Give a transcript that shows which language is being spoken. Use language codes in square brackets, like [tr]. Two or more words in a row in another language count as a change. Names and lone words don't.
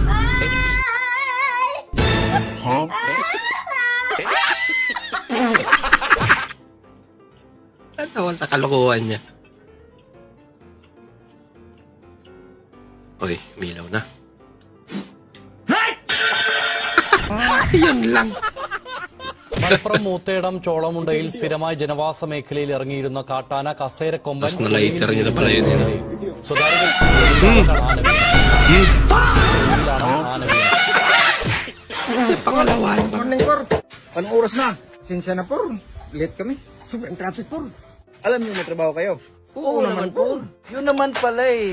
[tl] Tatawan sa kalokohan niya. Uy, milaw na. Yun lang. [ml] മലപ്പുറം മൂത്തേടം ചോളമുണ്ടയിൽ സ്ഥിരമായി ജനവാസ മേഖലയിൽ ഇറങ്ങിയിരുന്ന കാട്ടാന കസേരക്കൊമ്പൻ [tl] Mas na-lighter niya na pala yun eh. [ml] സ്വകാര്യ [tl] Pangalawan. Morning, Por. Anong oras na? Sinsya na, Por. Late kami. Sobrang traffic, Por. Alam niyo may trabaho kayo? Oo naman, Por. Yun naman pala eh.